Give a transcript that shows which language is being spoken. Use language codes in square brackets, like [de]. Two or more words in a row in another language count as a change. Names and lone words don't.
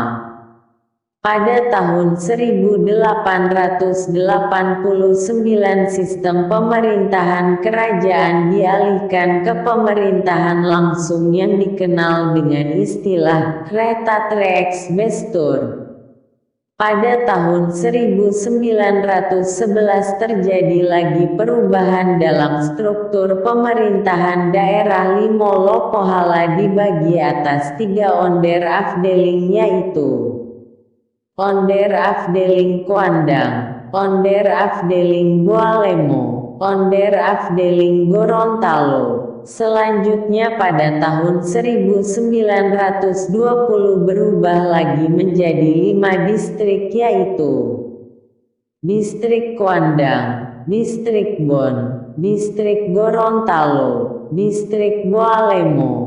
[id] Pada tahun 1889 sistem pemerintahan kerajaan dialihkan ke pemerintahan langsung yang dikenal dengan istilah [nl] Retatrix Bestur. [id] Pada tahun 1911 terjadi lagi perubahan dalam struktur pemerintahan daerah Limolo Pohala dibagi atas 3 [nl] onder afdeling, [id] yaitu [nl] Onder Afdeling [id] Kuandang, [nl] Onder Afdeling [id] Boalemo, [nl] Onder Afdeling [id] Gorontalo. Selanjutnya pada tahun 1920 berubah lagi menjadi 5 distrik, yaitu Distrik Kuandang, Distrik Bon, Distrik Gorontalo, Distrik Boalemo.